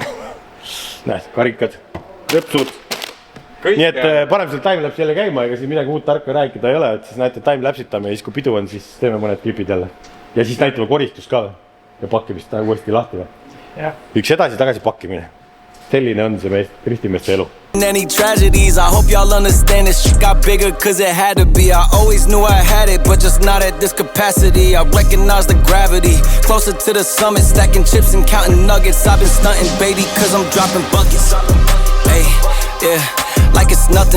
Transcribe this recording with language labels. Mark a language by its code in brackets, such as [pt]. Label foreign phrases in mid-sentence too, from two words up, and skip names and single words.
[et] Näed, karikad, rõpsud. Nii et parem seal timelapse jälle käima, ega siis midagi muud tarka rääkida ei ole, et siis näete timelapsitame ja siis kui pidu on, siis teeme mõned klipid jälle. Ja siis näitame koristus ka ja pakkimist uuesti lahti. Üks edasi tagasi pakkimine. Selline on see ristimeeste elu. [en] Any tragedies, I hope y'all understand this shit got bigger cause it had to be. I always knew I had it, but just not at this capacity. I recognize the gravity, closer to the summit, stacking chips and counting nuggets. I've been stunting, baby, cause I'm dropping buckets. Hey, yeah, like it's nothing.